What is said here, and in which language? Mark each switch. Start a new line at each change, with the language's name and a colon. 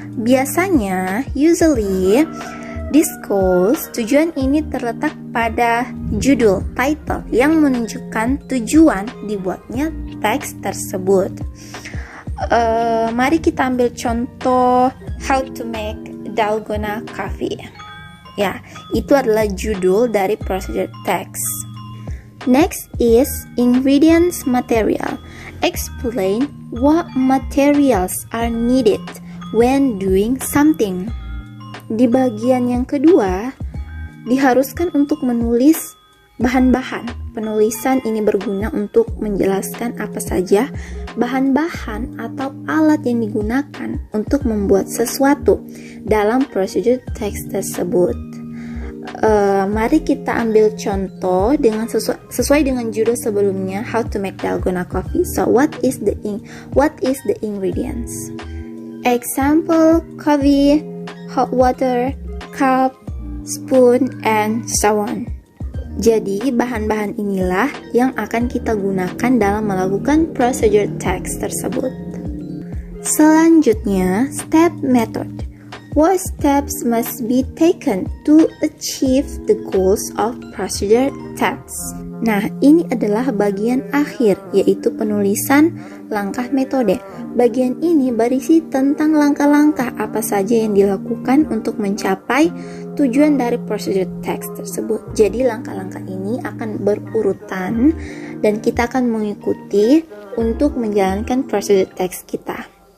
Indonesian: Biasanya,
English: usually, this goals,
Indonesian: tujuan ini terletak pada judul, title, yang menunjukkan tujuan dibuatnya teks tersebut. Mari kita ambil contoh
English: how to make dalgona coffee.
Indonesian: Ya, itu adalah judul dari procedure text.
English: Next is ingredients material. Explain what materials are needed when doing something.
Indonesian: Di bagian yang kedua, diharuskan untuk menulis bahan-bahan. Penulisan ini berguna untuk menjelaskan apa saja bahan-bahan atau alat yang digunakan untuk membuat sesuatu dalam procedure text tersebut. Mari kita ambil contoh dengan sesuai dengan judul sebelumnya,
English: how to make dalgona coffee. So what is the ingredients? Example, coffee, hot water, cup, spoon, and so on.
Indonesian: Jadi, bahan-bahan inilah yang akan kita gunakan dalam melakukan procedure text tersebut. Selanjutnya, step method.
English: What steps must be taken to achieve the goals of procedure text?
Indonesian: Nah, ini adalah bagian akhir, yaitu penulisan langkah metode. Bagian ini berisi tentang langkah-langkah apa saja yang dilakukan untuk mencapai tujuan dari procedure text tersebut. Jadi, langkah-langkah ini akan berurutan dan kita akan mengikuti untuk menjalankan procedure text kita.